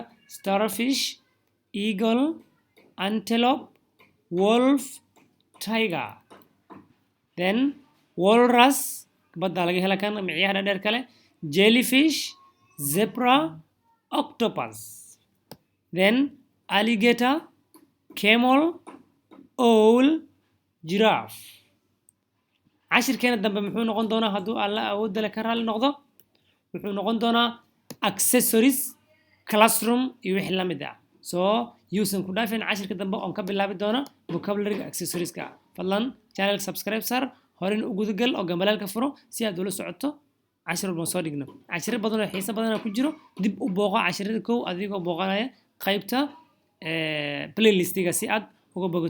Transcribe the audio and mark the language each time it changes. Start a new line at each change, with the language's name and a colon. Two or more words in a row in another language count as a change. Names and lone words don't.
English: starfish eagle antelope wolf tiger then walrus
Somali: badda laga hela kan micyaha dheer kale
English: jellyfish zebra octopus then alligator camel owl giraffe
Somali: cashirkeena dambe muxuu noqon doonaa hadduu alla awoodda le ka raali noqdo wuxuu noqon doonaa
English: accessories classroom
Somali: iyo wixii la mid ah soo yuusan ku dhaafin cashirka dambe oon ka bilaabi doona vocabulary accessorieska fadlan
English: channel subscribe
Somali: sar horin u gudagal oo gambaleelka furo si aad ula socoto cashir walba soo dhigno cashiro badan oo xiiso badan ku jiro dib u booqo cashirada kow adigoo booqanaya qaybta playlistiga si aad uga bogato.